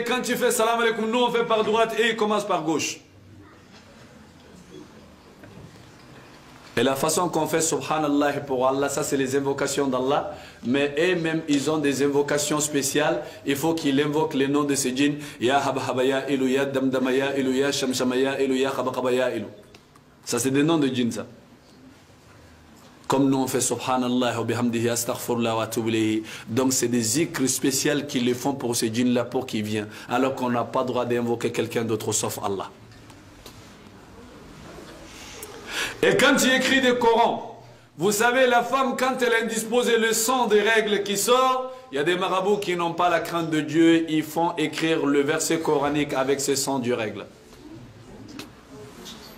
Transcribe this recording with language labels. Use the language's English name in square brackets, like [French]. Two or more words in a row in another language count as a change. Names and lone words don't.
[French] Quand tu fais [Arabic] سلام عليكم, [French] nous on fait par droite et ils commencent par gauche. Et la façon qu'on fait subhanallah pour Allah, ça c'est les invocations d'Allah. Mais eux-mêmes, ils ont des invocations spéciales. Il faut qu'ils invoquent les noms de ces djinns. [Arabic] يا هبهبة يا إيلو، يا دمدمة يا إيلو، يا شمشمة يا إيلو، يا خبكبة يا إيلو. [French] Ça c'est des noms de djinns ça. Comme nous on fait [Arabic] سبحان الله وبحمده أستغفر الله وأتوب إليه. [French] Donc c'est des zikrs spéciaux qu'ils le font pour ces djinns là pour qu'ils viennent. Alors qu'on n'a pas le droit d'invoquer quelqu'un d'autre sauf Allah. Et quand tu écris des Corans, vous savez la femme quand elle a indisposé le sang des règles qui sort, il y a des marabouts qui n'ont pas la crainte de Dieu, ils font écrire le verset coranique avec ce sang du règle.